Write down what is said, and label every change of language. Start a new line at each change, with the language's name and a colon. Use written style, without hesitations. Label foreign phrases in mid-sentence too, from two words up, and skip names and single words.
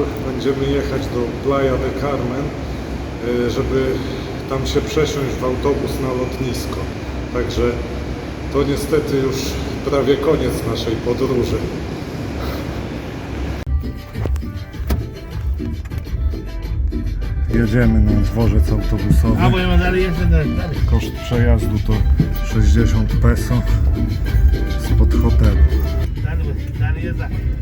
Polish: Będziemy jechać do Playa del Carmen, żeby tam się przesiąść w autobus na lotnisko. Także to niestety już prawie koniec naszej podróży. Jedziemy na dworzec autobusowy.
Spanish: Ah, voy a mandarle ya dale.
Polish: Koszt przejazdu to 60 peso spod hotelu.
Spanish: Dale, güey, dale, ya está.